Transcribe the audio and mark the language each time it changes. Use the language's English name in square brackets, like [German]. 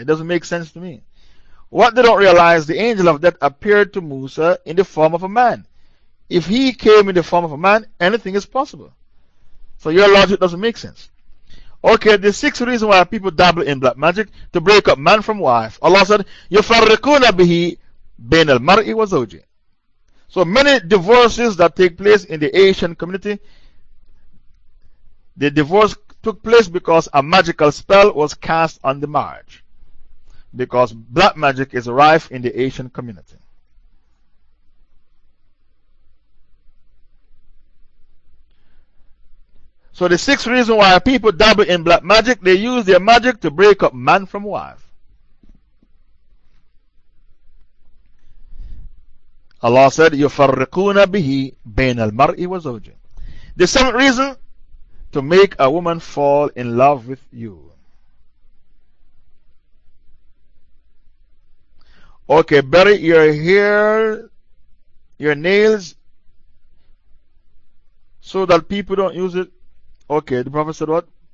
[English] It doesn't make sense to me. What they don't realize, the angel of death appeared to Musa in the form of a man. If he came in the form of a man, anything is possible. So your logic doesn't make sense. Okay, the sixth reason why people dabble in black magic, to break up man from wife. Allah said, [Arabic] يُفَرِّقُونَ بِهِ بَيْنَ الْمَرْءِ وَزَوْجِهِ. [English] So many divorces that take place in the Asian community, the divorce took place because a magical spell was cast on the marriage. Because black magic is rife in the Asian community. So the sixth reason why people dabble in black magic, they use their magic to break up man from wife. Allah said, [Arabic] يُفَرِّقُونَ بِهِ بَيْنَ الْمَرْءِ وَزَوْجِهِ. [English] The seventh reason, to make a woman fall in love with you. Okay, bury your hair, your nails, so that people don't use it. Okay, the Prophet said what?